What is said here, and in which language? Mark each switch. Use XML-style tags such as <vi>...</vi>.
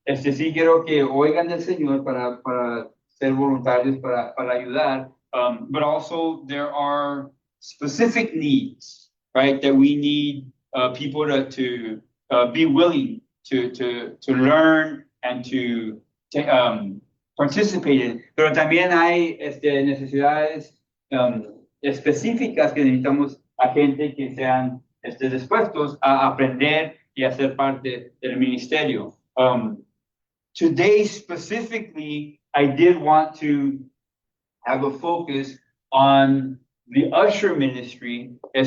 <es>Sí quiero que oigan del Señor para ser voluntarios, para ayudar.</es> <en>But also there are specific needs, right, that we need people to be willing to learn and to participate in.</en> <es>Pero también hay necesidades específicas que necesitamos a gente que sean dispuestos a aprender y a ser parte del ministerio.</es> <en>Today specifically, I did want to have a focus on the usher ministry.</en>